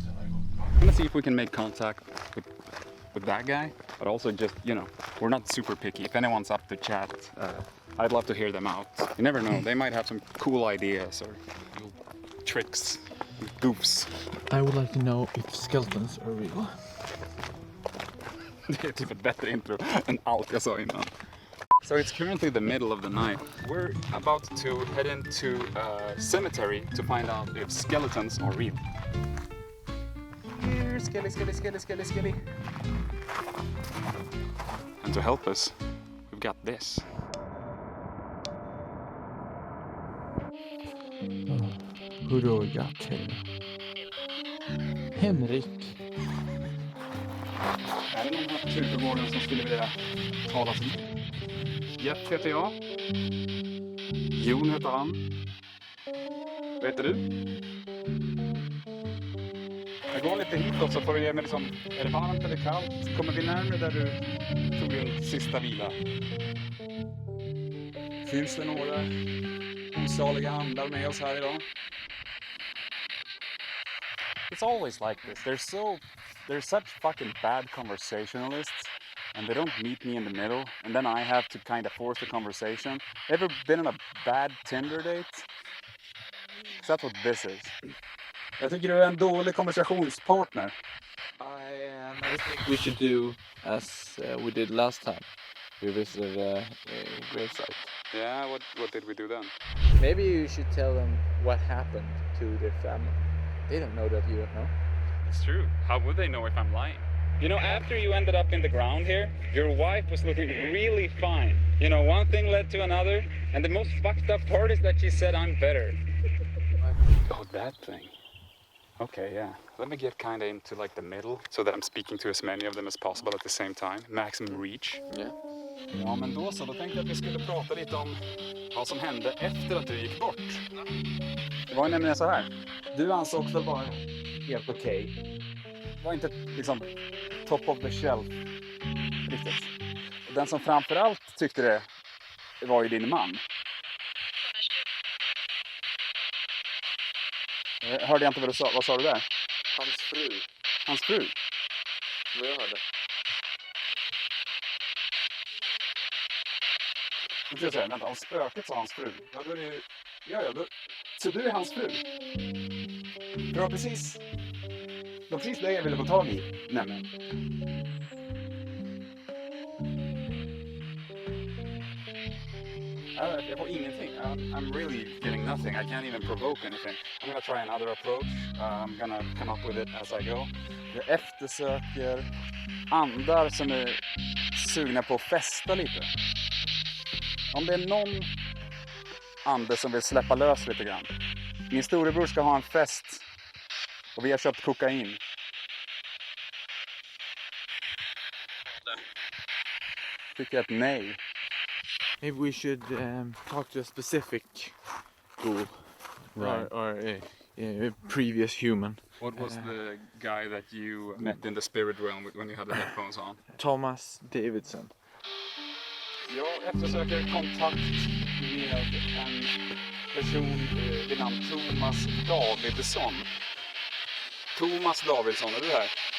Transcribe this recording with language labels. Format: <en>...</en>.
<en>I'm gonna see if we can make contact with that guy, but also just, you know, we're not super picky. If anyone's up to chat, I'd love to hear them out. You never know, they might have some cool ideas or tricks, goofs. I would like to know if skeletons are real.</en> <sv>Det är typ ett bättre intro än allt jag sa innan.</sv> <en>So it's currently the middle of the night. We're about to head into a cemetery to find out if skeletons are real. Here, skelly. And to help us, we've got this. Who do we got here? Henrik.</en> <sv>Är det någon här på kyrkogården som skulle vilja talas vid? Jeff heter jag. Jon heter han. Vad heter du? Jag går lite hitåt så får du ge mig liksom, är det varmt eller kallt? Kommer vi närmare där du tog din sista vila? Finns det några osaliga andar med oss här idag?</sv> <en>It's always like this. They're such fucking bad conversationalists, and they don't meet me in the middle, and then I have to kind of force the conversation. Ever been on a bad Tinder date? 'Cause that's what this is.</en> <sv>Jag tycker du är en dålig konversationspartner.</sv> <en>I think we should do as we did last time. We visited a gravesite. Yeah, what did we do then? Maybe you should tell them what happened to their family. They don't know that you don't know. It's true. How would they know if I'm lying? You know, after you ended up in the ground here, your wife was looking really fine. You know, one thing led to another, and the most fucked up part is that she said I'm better. Oh, that thing. Okay, yeah. Let me get kind of into like the middle so that I'm speaking to as many of them as possible at the same time. Maximum reach. Yeah.</en> <sv>Ja, men då så. Då tänkte jag att vi skulle prata lite om vad som hände efter att du gick bort. Det var ju nämligen så här. Du ansågs väl vara helt okej. Det var inte liksom</sv> <en>top of the shelf</en> <sv>riktigt. Och den som framförallt tyckte det var ju din man. Hörde jag inte vad du sa. Vad sa du där? Hans fru. Hans fru? Vad jag hörde. Nu ska jag säga, vänta, om spöket sa hans fru. Ja, då är det ju... Ja, då... Så du är hans fru? För det var precis det jag ville få tag i, nämligen. Jag får ingenting.</sv> <en>I'm really getting nothing. I can't even provoke anything. I'm gonna try another approach. I'm gonna come up with it as I go.</en> <sv>Jag eftersöker andar som är sugna på att festa lite. Om det är någon ande som vill släppa lös lite grann. Min storebror ska ha en fest och vi har köpt kokain. Tycker jag ett nej.</sv> <en>Maybe we should talk to a specific ghoul. Right. Or a previous human. What was the guy that you met in the spirit realm when you had the headphones on? Thomas Davidson.</en> <sv>Jag eftersöker kontakt med en person vid namn Thomas Davidsson. Thomas Davidsson, är du där?</sv>